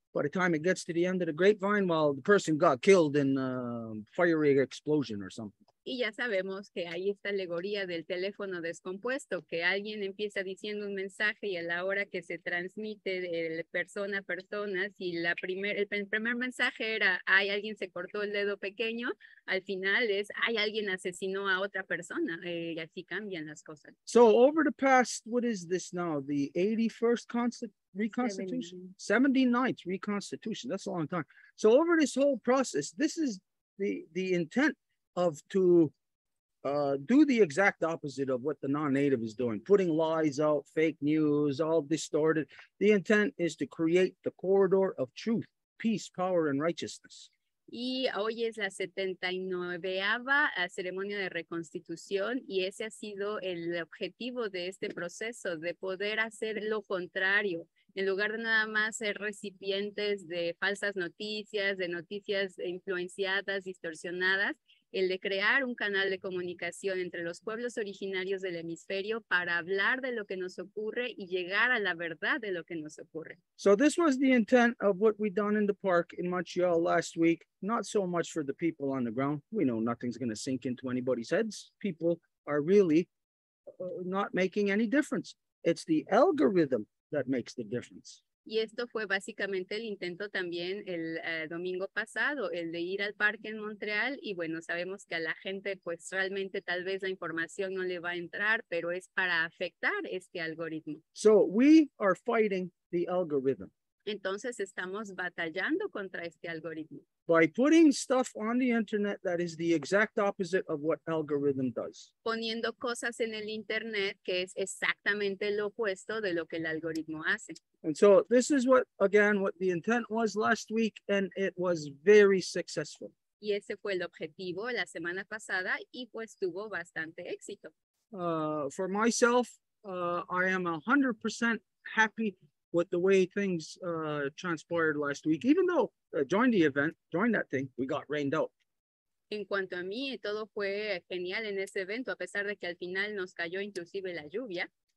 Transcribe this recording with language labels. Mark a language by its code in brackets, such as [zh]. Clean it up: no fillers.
[en] By the time it gets to the end of the grapevine, well, the person got killed in a fiery explosion or something. [es] Y ya sabemos que hay esta alegoría del teléfono descompuesto, que alguien empieza diciendo un mensaje y a la hora que se transmite de persona a persona, si el primer mensaje era, ay, alguien se cortó el dedo pequeño, al final es, ay, alguien asesinó a otra persona, y así cambian las cosas. [en] So over the past, what is this now? The 81st Reconstitution? 79th Reconstitution. That's a long time. So over this whole process, this is the intent of to do the exact opposite of what the non-native is doing, putting lies out, fake news, all distorted. The intent is to create the corridor of truth, peace, power, and righteousness. [es] Y hoy es la 79ª ceremonia de reconstitución y ese ha sido el objetivo de este proceso, de poder hacer lo contrario. En lugar de nada más ser recipientes de falsas noticias, de noticias influenciadas, distorsionadas, el de crear un canal de comunicación entre los pueblos originarios del hemisferio para hablar de lo que nos ocurre y llegar a la verdad de lo que nos ocurre. [en] So this was the intent of what we done in the park in Montreal last week. Not so much for the people on the ground. We know nothing's going to sink into anybody's heads. People are really not making any difference. It's the algorithm that makes the difference. [es] Y esto fue básicamente el intento también el domingo pasado, el de ir al parque en Montreal y bueno, sabemos que a la gente pues realmente tal vez la información no le va a entrar, pero es para afectar este algoritmo. [en] So we are fighting the algorithm. [es] Entonces estamos batallando contra este algoritmo. [en] By putting stuff on the internet that is the exact opposite of what algorithm does. [es] Poniendo cosas en el internet que es exactamente lo opuesto de lo que el algoritmo hace. [en] And so this is what the intent was last week, and it was very successful. [es] Y ese fue el objetivo la semana pasada y pues tuvo bastante éxito. [en] For myself, I am 100% happy with the way things transpired last week. Even though during that thing, we got rained out. [es] En cuanto a mí, todo fue genial en ese evento, a pesar de que al final nos cayó inclusive la lluvia.